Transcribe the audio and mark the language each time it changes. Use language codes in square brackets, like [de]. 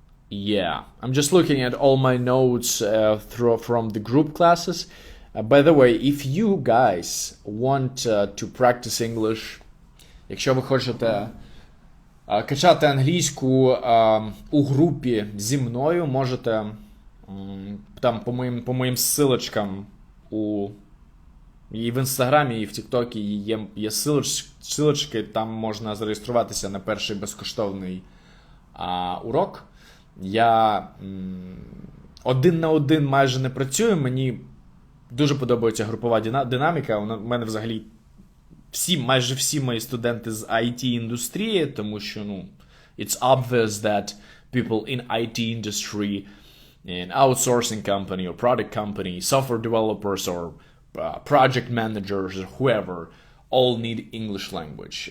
[en] Yeah, I'm just looking at all my notes from the group classes. By the way, if you guys want to practice English, [uk] якщо ви хочете качати англійську у групі зі мною, можете там по моїм ссылочкам і в Інстаграмі, і в Тіктокі є ссылочки, там можна зареєструватися на перший безкоштовний урок. Я один на один майже не працюю, мені дуже подобається групова динаміка. У мене взагалі майже всі мої студенти з IT-індустрії, тому що, [en] it's obvious that people in IT industry, in outsourcing company or product company, software developers or project managers or whoever, all need English language.